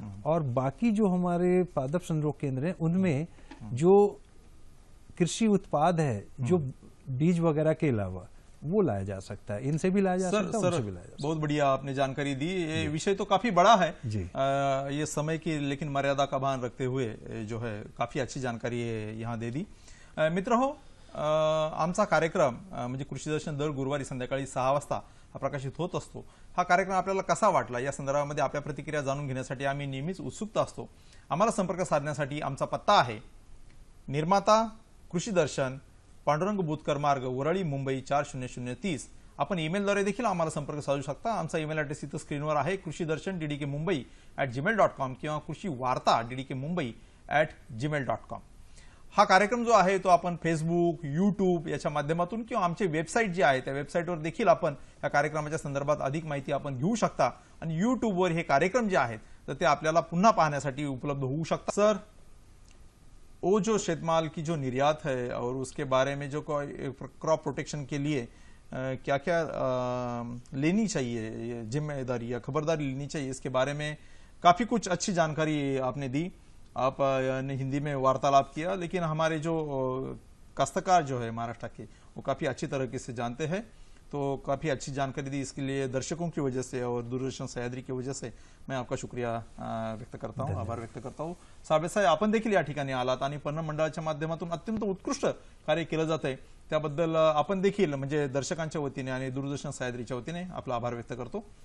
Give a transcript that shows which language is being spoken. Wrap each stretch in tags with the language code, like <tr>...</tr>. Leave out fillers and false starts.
<hi>और बाकी जो हमारे पादप संग्रोध केंद्र हैं उनमें जो कृषि उत्पाद है, जो बीज वगैरह के अलावा वो लाया जा सकता है, इनसे भी लाया जा सकता है, उनसे भी लाया जा सकता है. बहुत बढ़िया आपने जानकारी दी. ये विषय तो काफी बड़ा है जी. ये समय की लेकिन मर्यादा का भान रखते हुए जो है काफी अच्छी जानकारी यहाँ दे दी.</hi> <mr>मित्र हो, आमचा कार्यक्रम म्हणजे कृषी दर्शन दर गुरुवारी संध्याकाळी 6 वाजता हा प्रकाशित होत असतो. हा कार्यक्रम आपल्याला कसा वाटला या संदर्भामध्ये आपल्या प्रतिक्रिया जाणून घेण्यासाठी आम्ही नेहमीच उत्सुक असतो. आम्हाला संपर्क साधण्यासाठी आमचा पत्ता आहे निर्माता कृषी दर्शन, पांडुरंग बुतकर मार्ग, वरळी, मुंबई 40030. आपण ईमेलद्वारे देखील आम्हाला संपर्क साधू शकता. आमचा ईमेल ॲड्रेस इथं स्क्रीनवर आहे, कृषीदर्शन@gmail.com किंवा कृषीवार्ता@gmail.com. हा कार्यक्रम जो आहे तो आपण फेसबुक, यूट्यूब याच्या माध्यमातून किंवा आमची वेबसाईट जी आहे त्या वेबसाईटवर देखील आपण या कार्यक्रमाच्या संदर्भात अधिक माहिती आपण घेऊ शकता. आणि यूट्यूबवर हे कार्यक्रम जे आहेत तर ते आपल्याला पुन्हा पाहण्यासाठी उपलब्ध होऊ शकतात.</mr> <hi>सर, वो जो शेतमाल की जो निर्यात है और उसके बारे में जो क्रॉप प्रोटेक्शन के लिए क्या क्या लेनी चाहिए, जिम्मेदारी या खबरदारी लेनी चाहिए, इसके बारे में काफ़ी कुछ अच्छी जानकारी आपने दी. आपने हिंदी में वार्तालाप किया, लेकिन हमारे जो काश्तकार जो है महाराष्ट्र के वो काफ़ी अच्छी तरीके से जानते हैं. तो काफ़ी अच्छी जानकारी दी, इसके लिए दर्शकों की वजह से और दूरदर्शन सह्याद्री की वजह से मैं आपका शुक्रिया व्यक्त करता हूँ, आभार व्यक्त करता हूँ.</hi> <mr>साबळे साहेब, आपण देखील या ठिकाणी आलात आणि पणन मंडळाच्या माध्यमातून अत्यंत उत्कृष्ट कार्य केलं जात आहे. त्याबद्दल आपण देखील म्हणजे दर्शकांच्या वतीने आणि दूरदर्शन सह्याद्रीच्या वतीने आपला आभार व्यक्त करतो.</mr>